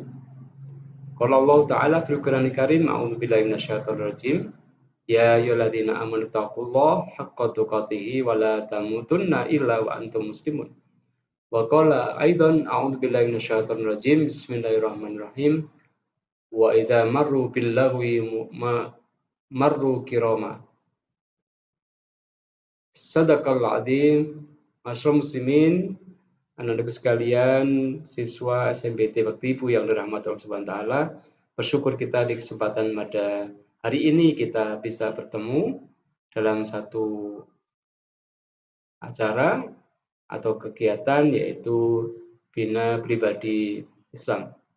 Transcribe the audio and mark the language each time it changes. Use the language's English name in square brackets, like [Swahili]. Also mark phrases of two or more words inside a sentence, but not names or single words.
[Arabic] قال الله تعالى في القرآن الكريم، أعوذ بالله من الشيطان الرجيم. يا أيها الذين آمنوا اتقوا الله حق تقاته ولا تموتن إلا وأنتم مسلمون. وقال أيضا أعوذ بالله من الشيطان الرجيم. Bismillahirrahmanirrahim. وإذا مروا باللغو مروا كراما. صدق الله العظيم. [Indonesian] Masyaallah muslimin, anak-anak sekalian, siswa SMPT Bakti Ibu yang dirahmati Allah [Arabic] سبحانه وتعالى, [Indonesian] bersyukur kita di kesempatan pada hari ini kita bisa bertemu dalam satu acara atau kegiatan yaitu Bina Pribadi Islam.